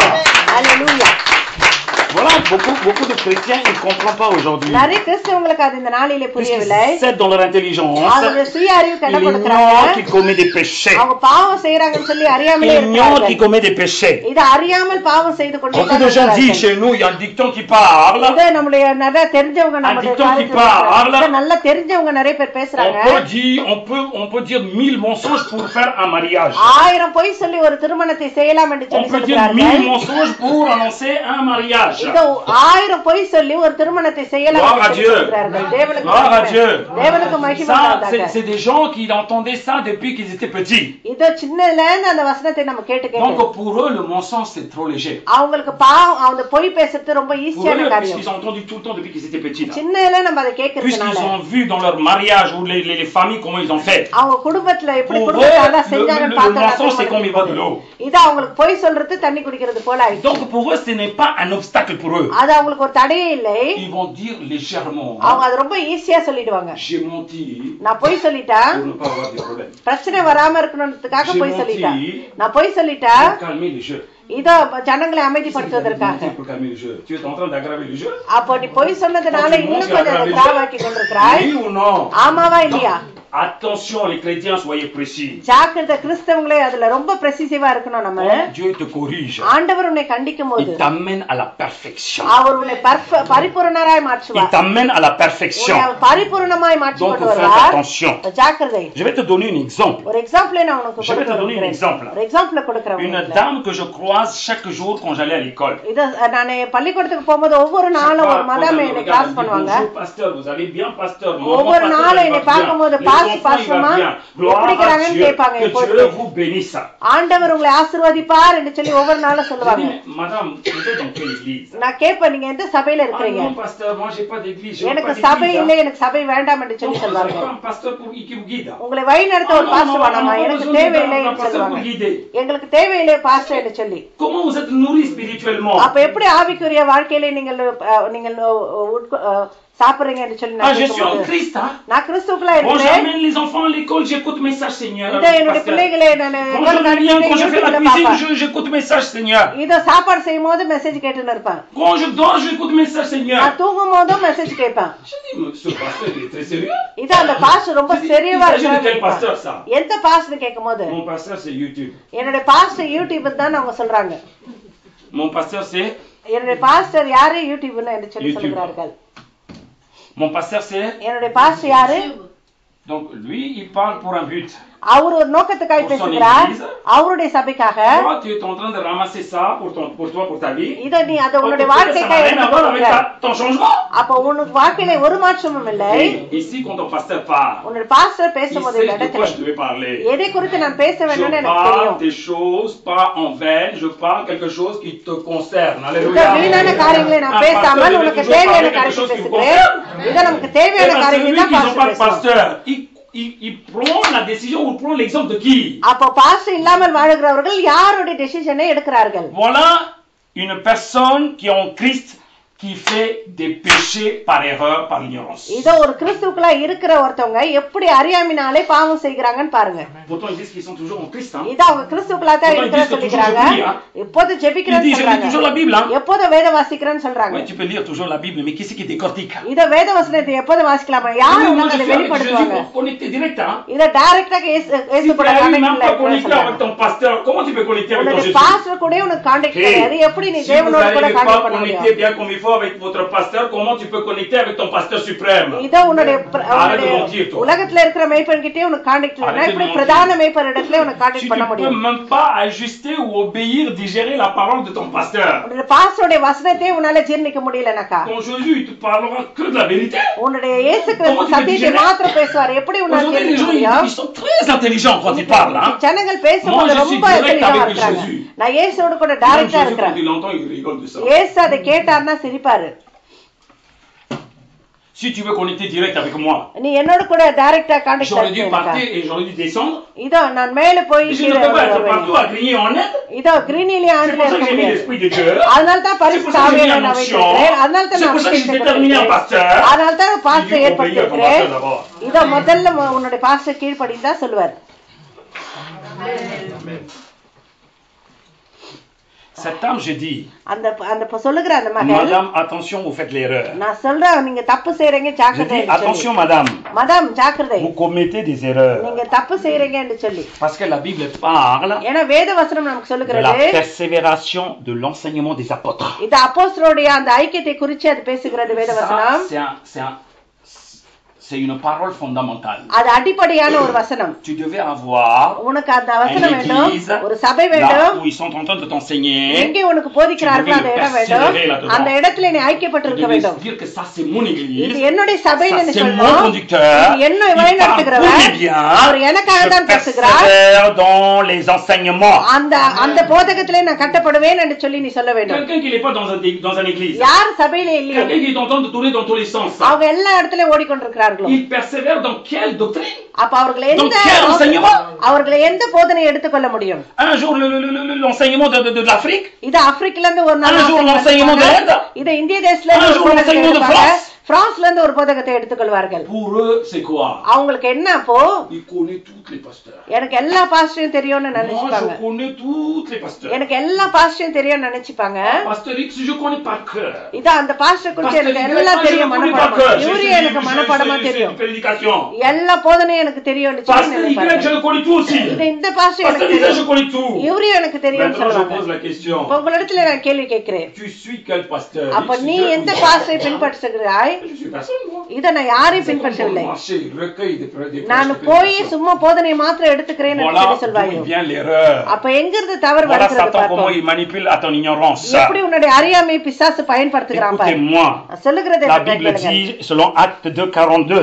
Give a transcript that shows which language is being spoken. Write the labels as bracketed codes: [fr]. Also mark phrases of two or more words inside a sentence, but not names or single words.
[fr] Alléluia. Voilà, beaucoup de chrétiens ils comprennent pas aujourd'hui. [ta] நிறைய கிறிஸ்தவங்களுக்கு அது இந்த நாளிலே புரியவில்லை. [fr] C'est dans leur intelligence. [ta] அவங்க சுய அறிவு கடப்படுறாங்க. [fr] Ils qui commet des péchés. [ta] அவங்க பாவம் செய்றாங்கன்னு சொல்லி அறியாமலே இருக்காங்க. [fr] Qui commet des péchés. [ta] இது அறியாமல் பாவம் செய்து கொண்டிருக்காங்க. [fr] Beaucoup de gens disent chez nous il y a un dicton qui parle. [ta] இது நம்மளுடைய நிறைய தெரிஞ்சவங்க நம்மளுடைய நல்ல தெரிஞ்சவங்க நிறைய பேர் பேசுறாங்க. [fr] On peut dire 1000 mensonges pour faire un mariage. [ta] 1000 பொய் சொல்லி ஒரு திருமணத்தை செய்யலாம் என்று சொல்லி சொல்றாங்க. [fr] On peut dire 1000 mensonges pour annoncer un mariage. [ta] இது 1000 பொய் சொல்லி ஒரு திருமணத்தை செய்யலாம் [fr] Gloire à Dieu. Gloire à Dieu. [ta] தேவனுக்கு மகிமை [fr] Ça, [ta] உண்டாவதாக. [fr] c'est des gens qui entendaient ça depuis qu'ils étaient petits. [ta] இதோ சின்னதுல இருந்து அந்த வசனத்தை நம்ம கேட்டு கேட்டு [fr] Donc pour eux, le mensonge, c'est trop léger. [ta] அவங்களுக்கு பாவம் அந்த பொய் பேசுறது ரொம்ப [fr] Pour [ta] ஈஸியான [fr] eux, [ta] காரியம். [fr] puisqu'ils ont entendu tout le temps depuis qu'ils étaient petits. Là. [ta] சின்னதுல நம்ம அதை [fr] Puisqu'ils [ta] கேட்கறதுனால [fr] ont vu dans leur mariage ou les familles comment ils ont fait. [ta] அவங்க குடும்பத்துல எப்படி [fr] Pour eux, [ta] குடும்பத்தால [fr] le [ta] செஞ்சாங்கன்னு [fr] mensonge, c'est comme il va de l'eau. [ta] இது அவங்களுக்கு பொய் சொல்றது தண்ணி குடிக்கிறது போல ஆயிடுச்சு. [fr] Donc pour eux, ce n'est pas un obstacle pour eux. [ta] அது அவங்களுக்கு ஒரு தடையே இல்லை. [fr] Ils vont dire légèrement, [ta] அவங்க அது ரொம்ப ஈஸியா சொல்லிடுவாங்க. [fr] j'ai menti [ta] நான் பொய் சொல்லிட்டேன் [fr] pour ne pas avoir de problème. [ta] பிரச்சனை வராம இருக்கணும்ன்றதுக்காக [fr] J'ai [ta] பொய் சொல்லிட்டேன். [fr] menti [ta] நான் பொய் சொல்லிட்டேன் [fr] pour calmer les jeux. [ta] இதோ ஜனங்களை [fr] Tu sais, [ta] அமைதிப்படுத்துவதற்காக. [fr] pour calmer les jeux. Tu es en train d'aggraver les jeux? [ta] அப்போ நீ பொய் சொன்னதுனால இன்னும் கொஞ்சம் அதை கிராவாக்கி கொண்டிருக்கிறாய். [fr] Oui ou non? [ta] ஆமாவா இல்லையா? [fr] Attention les chrétiens, soyez précis. [ta] ஜாக்கிரதை கிறிஸ்தவங்களே அதுல ரொம்ப பிரசிசிவா இருக்கணும் நம்ம. [fr] Dieu te corrige. [ta] ஆண்டவர் உன்னை கண்டிக்கும் போது [fr] Il t'amène à la perfection. [ta] அவர் உன்னை பரிபூரணராய் [fr] Il [ta] மாற்றுவார். [fr] t'amène à la perfection. [ta] உன்னை பரிபூரணமாய் மாற்றி [fr] Donc [ta] கொண்டு [fr] faites [ta] வருவார். [fr] attention. [ta] ஜாக்கிரதை. [fr] Je vais te donner un exemple. [ta] ஒரு எக்ஸாம்பிள் நான் உனக்கு [fr] Je vais te donner un [ta] கொடுக்கிறேன். [fr] exemple. [ta] ஒரு எக்ஸாம்பிள் கொடுக்கிறேன். [fr] Une dame que je croise chaque jour quand j'allais à l'école. [ta] இத நான் பள்ளிக்கூடத்துக்கு போகும்போது ஒவ்வொரு நாளும் ஒரு மதம் என்னை கிராஸ் பண்ணுவாங்க. [fr] Bonjour pasteur, vous allez bien pasteur? [ta] ஒவ்வொரு நாளும் என்னை பார்க்கும்போது பாஸ்டர்மா எப்படி இருக்கறாங்கன்னு கேட்பாங்க. [fr] Dieu vous bénisse. [ta] ஆண்டவர் உங்களை ஆசீர்வதிப்பார் என்று சொல்லி ஒவ்வொரு நாளும் சொல்லுவாங்க. [fr] Madame, vous êtes dans quelle église? [ta] நான் கேட்பேன் நீங்க எந்த சபையில இருக்கீங்க? [fr] Non pasteur, moi j'ai pas d'église. [ta] எனக்கு சபை இல்லை, எனக்கு சபை வேண்டாம் என்று சொல்லி சொல்வாங்க. [fr] Un pasteur qui vous guide. [ta] உங்களை வழி நடத்த ஒரு பாஸ்டர் வேணுமா? எனக்கு தேவையில்லை என்று சொல்லுவாங்க. எங்களுக்கு தேவையில்லை பாஸ்டர் என்று சொல்லி. [fr] Comment vous êtes nourri spirituellement? [ta] அப்ப எப்படி ஆவிக்குரிய வாழ்க்கையில நீங்கள் சாப்பிடுறீங்க என்று சொல்லி [fr] je suis en Christ, hein? [ta] நான் கிறிஸ்துவுக்குள்ள [fr] Quand [ta] இருக்கேன். [fr] j'amène les enfants à l'école, j'écoute message Seigneur. [ta] இத என்னோட பிள்ளைகளை நான் [fr] Quand je viens, quand je fais la cuisine, j'écoute message Seigneur. [ta] இத சாப்பாடு செய்யும்போது மெசேஜ் கேட்டுன்னு இருப்பேன். [fr] Quand je dors, j'écoute message Seigneur. [ta] நான் தூங்கும் போதும் மெசேஜ் கேட்பேன். [fr] Je dis, ce pasteur il est très sérieux. [ta] இத அந்த பாஸ்டர் ரொம்ப சீரியஸா [fr] Il s'agit de quel pasteur ça? [ta] எந்த பாஸ்டர் கேக்கும்போது [fr] Mon pasteur c'est YouTube. [ta] என்னோட பாஸ்டர் யூடியூப் தான் அவங்க சொல்றாங்க. [fr] Mon pasteur c'est [ta] என்னோட பாஸ்டர் யாரு யூடியூப்னு என்று சொல்லி [fr] YouTube. [ta] சொல்றார்கள். [fr] Mon pasteur c'est [ta] என்னோட பாஸ்டர் யாரு? [fr] donc lui il parle pour un but. [ta] அவர் ஒரு நோக்கத்துக்காக பேசுகிறார். அவருடைய சபைக்காக. [fr] Toi tu es en train de ramasser ça pour toi pour ta vie. [ta] இத நீ அத உன்னுடைய வாழ்க்கைக்காக எடுத்துக்கொள்கிறாய். [fr] Ton changement. [ta] அப்ப உனக்கு வாழ்க்கையில ஒரு மாற்றமும் இல்லை. [fr] Ici quand ton pasteur parle. [ta] உன்னுடைய பாஸ்டர் பேசும்போது [fr] Il sait de [ta] இடத்துல [fr] quoi je devais parler. [ta] எதை குறித்து நான் பேச வேண்டும்னு [fr] Je [ta] எனக்கு [fr] parle [ta] தெரியும். [fr] des choses pas en vain, je parle quelque chose qui te concerne. [ta] இந்த [fr] Alléluia. [ta] வீணான காரியங்களை நான் பேசாமல் உனக்கு தேவையான காரியத்தை பேசுகிறேன். இத நமக்கு தேவையான காரியத்தை தான் பாஸ்டர் பேசுவார். [fr] Il prend la décision ou prend l'exemple de qui? [ta] அப்ப பாஸ்டர் இல்லாமல் வாழுகிறவர்கள் யாருடைய டெசிஷனை எடுக்கிறார்கள்? [fr] Voilà une personne qui est en Christ qui fait des péchés par erreur, par ignorance. [ta] இதோ ஒரு கிறிஸ்துவுக்குள்ள இருக்கிற ஒருத்தவங்க எப்படி அறியாமையினாலே பாவம் செய்கிறாங்கன்னு பாருங்க. [fr] Pourtant ils disent qu'ils sont toujours en Christ. [ta] இதோ அவங்க கிறிஸ்துவுக்குள்ள தான் இருக்கிற சொல்லிக்கிறாங்க. எப்போது ஜெபிக்கிறேன்னு சொல்றாங்க. [fr] toujours la Bible. [ta] எப்போது வேத வாசிக்கிறேன்னு சொல்றாங்க. [fr] Ouais, tu peux lire toujours la Bible, mais qui c'est qui décortique? [ta] இத வேத வசனத்தை எப்போது வாசிக்கலாமா? யார் உங்களுக்கு அதை வெளிப்படுத்துவாங்க? [fr] Connecté direct, hein? [ta] இத டைரக்ட்டா இயேசு கூட கனெக்ட் [fr] connecté avec ton pasteur. Comment tu peux connecter avec ton Jésus? [ta] பாஸ்டர் கூட உனக்கு கான்டாக்ட் கிடையாது. எப்படி நீ தேவனோட கூட கான்டாக்ட் பண்ண முடியும்? [fr] Connecter bien comme il faut avec votre pasteur, comment tu peux connecter avec ton pasteur suprême? [ta] இதோ உன்னுடைய உலகத்துல இருக்கிற மேய்ப்பன் கிட்டே உனக்கு கான்டாக்ட் இல்லனா எப்படி பிரதான மேய்ப்பன் இடத்துல உனக்கு கான்டாக்ட் பண்ண முடியும்? [fr] Tu peux même pas ajuster ou obéir, digérer la parole de ton pasteur. [ta] உன்னுடைய பாஸ்டருடைய வசனத்தை உன்னால ஜீரணிக்க முடியலனாக்கா [fr] Ton Jésus il te parlera que de la vérité. [ta] உன்னுடைய இயேசு கிறிஸ்து சத்தியத்தை மாத்திரம் பேசுவார். எப்படி உன்னால ஜீரணிக்க முடியும்? [fr] Ils sont très intelligents quand ils parlent, hein? [ta] ஜனங்கள் பேசும்போது ரொம்ப இன்டெலிஜென்ட்டா இருக்காங்க. நான் இயேசுவோட கூட டைரக்ட்டா இருக்கேன். இயேசு அதை கேட்டார்னா சிரிப்பாரு. [fr] Si tu veux connecter direct avec moi, [ta] நீ என்னோட கூட டைரக்ட்டா கான்டாக்ட் [fr] j'aurais dû partir et j'aurais dû descendre. [ta] இதோ நான் மேலே போய் [fr] Je ne peux pas être partout à griller en net. [ta] இதோ கிரீனிலே [fr] C'est pour ça que j'ai mis l'esprit de Dieu. [ta] அதனால தான் பரிசுத்த ஆவியை நான் வைக்கிறேன். அதனால தான் [fr] C'est pour ça que j'ai déterminé un pasteur. [ta] அதனால தான் பாஸ்டர் ஏற்படுத்தியிருக்கிறேன். இதோ முதல்ல உன்னுடைய பாஸ்டர் கீழ்ப்படிந்தா சொல்லுவார். [fr] Cette dame, j'ai dit, [ta] அந்த சொல்லுகிற அந்த மகன், [fr] madame, attention, vous faites l'erreur. [ta] நான் சொல்றேன் நீங்க தப்பு செய்றீங்க [fr] Je [ta] ஜாக்கிரதை. [fr] dis, attention, madame. [ta] மதம் ஜாக்கிரதை. [fr] Vous commettez des erreurs. [ta] நீங்க தப்பு செய்றீங்கன்னு சொல்லி. [fr] Parce que la Bible parle [ta] ஏனா வேத வசனம் நமக்கு [fr] de [ta] சொல்லுகிறது [fr] la persévération de l'enseignement des apôtres. [ta] இது அப்போஸ்தலருடைய அந்த ஐக்கியத்தை குறித்து அது பேசுகிறது வேத வசனம். [fr] C'est une parole fondamentale. [ta] அது அடிப்படையான ஒரு வசனம். [fr] Tu devais avoir [ta] உனக்கு அந்த வசனம் வேண்டும், ஒரு சபை [fr] là [ta] வேண்டும், [fr] où ils sont en train de t'enseigner. [ta] எங்கே உனக்கு போதிக்கிறார்கள் அந்த இடம் வேண்டும், அந்த இடத்துல நீ ஐக்கியப்பட்டிருக்க வேண்டும். [fr] Dire que ça c'est mon église. [ta] இது என்னுடைய சபைன்னு நீ [fr] C'est mon [ta] சொல்லணும். [fr] conducteur. [ta] இது என்ன வழிநடத்துகிறவர், அவர் எனக்காக தான் பேசுகிறார். [fr] Je dans les enseignements. [ta] அந்த போதகத்திலே நான் கட்டப்படுவேன் என்று சொல்லி நீ சொல்ல வேண்டும். [fr] Quelqu'un qui n'est pas dans un église. [ta] யார் சபையிலே இல்லையோ, [fr] quelqu'un qui est en train de tourner dans tous les sens. [ta] அவங்க எல்லா இடத்துலயும் ஓடிக்கொண்டிருக்கிறார்களோ, [fr] il persévère dans quelle doctrine? [ta] அப்ப அவர்கள் எந்த போதனை எடுத்துக்கொள்ள முடியும்? [fr] Un jour l'enseignement de l'Afrique. [ta] இது ஆப்பிரிக்கால இருந்து ஒரு நாள், [fr] un jour l'enseignement de l'Inde. [ta] இது இந்திய தேசத்துல இருந்து ஒரு [fr] l'enseignement de France. [ta] பிரான்ஸ்ல இருந்து ஒரு போதகத்தை எடுத்துக்கொள்வார்கள். [fr] Pour eux c'est quoi? [ta] அவங்களுக்கு என்ன அப்போ? [fr] Il connaît tous les pasteurs. [ta] எனக்கு எல்லா பாஸ்டரையும் தெரியும்னு நினைச்சுப்பாங்க. [fr] Je connais tous les pasteurs. [ta] எனக்கு எல்லா பாஸ்டரையும் தெரியும்னு நினைச்சுப்பாங்க. [fr] Pasteur X je connais par cœur. [ta] இது அந்த பாஸ்டர் குறித்து எனக்கு எல்லாம் தெரியும் மனப்பாடமா. இவரு எனக்கு மனப்பாடமா தெரியும். எல்லா போதனையும் எனக்கு தெரியும்னு சொல்லி நினைப்பாங்க. [fr] Je le connais tout aussi. [ta] இந்த பாஸ்டர் எனக்கு தெரியும். [fr] Je connais tout. [ta] இவரு எனக்கு தெரியும்னு சொல்றாங்க. [fr] Je pose la question. [ta] உங்களிடத்துல நான் கேள்வி கேக்குறேன். [fr] Tu suis quel pasteur? [ta] அப்ப நீ எந்த பாஸ்டரை பின்பற்றுகிறாய்? [fr] Je suis personne moi. [ta] இத நான் யாரையும் பின்பற்றவில்லை. நான் போய் சும்மா போதனை மாத்திரம் எடுத்துக்கிறேன்னு சொல்லி சொல்வாயோ. அப்ப எங்க இருந்து தவறு வருகிறது பாருங்க. எப்படி உன்னுடைய அறியாமை பிசாசு பயன்படுத்துகிறான் பாருங்க. சொல்லுகிறது [fr] selon Actes 2:42.